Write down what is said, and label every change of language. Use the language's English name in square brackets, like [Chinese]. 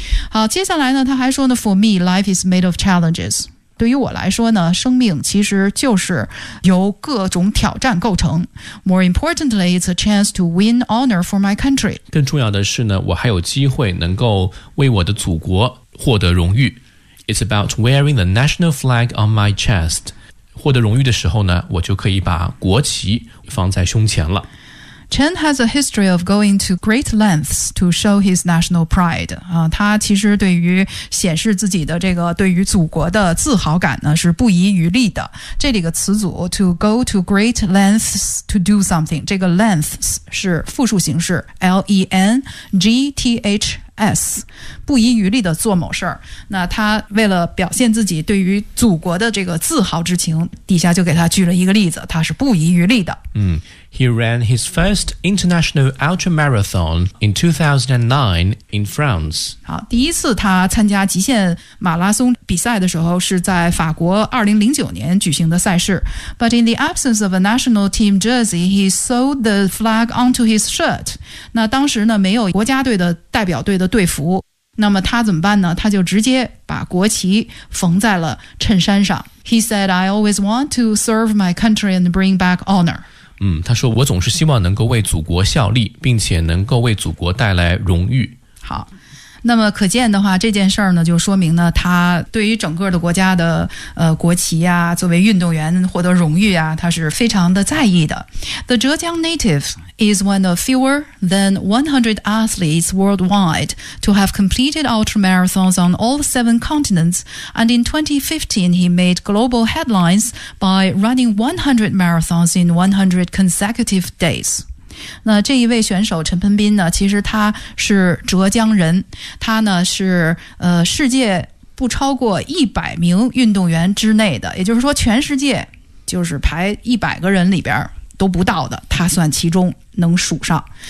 [Chinese] 好，接下来呢他还说呢 [English] for me life is made of challenges， [Chinese] 对于我来说呢生命其实就是由各种挑战构成。 [English] more importantly it's a chance to win honor for my country， [Chinese] 更重要的是呢我还有机会能够为我的祖国获得荣誉。 [English] It's about wearing the national flag on my chest. [Chinese] 获得荣誉的时候呢，我就可以把国旗放在胸前了。 [English] Chen has a history of going to great lengths to show his national pride. [Chinese] 他其实对于显示自己的这个对于祖国的自豪感呢是不遗余力的。这里的词组 [English] to go to great lengths to do something， [Chinese] 这个 lengths 是复数形式 lengths， 不遗余力的做某事儿。那他为了表现自己对于祖国的这个自豪之情，底下就给他举了一个例子，他是不遗余力的。 [English] 嗯。He ran his first international ultra marathon in 2009 in France. [Chinese] 好，第一次他参加极限马拉松比赛的时候是在法国2009年举行的赛事。 [English] But in the absence of a national team jersey, he sewed the flag onto his shirt. [Chinese] 那当时呢没有国家队的代表队的队服。那么他怎么办呢？他就直接把国旗缝在了衬衫上。 [English] He said, I always want to serve my country and bring back honor. [Chinese] 嗯，他说我总是希望能够为祖国效力，并且能够为祖国带来荣誉。好，那么可见的话，这件事儿呢，就说明呢，他对于整个的国家的国旗啊，作为运动员获得荣誉啊，他是非常的在意的。 [English] The Zhejiang native is one of fewer than 100 athletes worldwide to have completed ultra marathons on all 7 continents, and in 2015 he made global headlines by running 100 marathons in 100 consecutive days. [Chinese] 那这一位选手陈鹏斌呢，其实他是浙江人，他呢是世界不超过100名运动员之内的，也就是说全世界就是排100个人里边都不到的，他算其中能数上。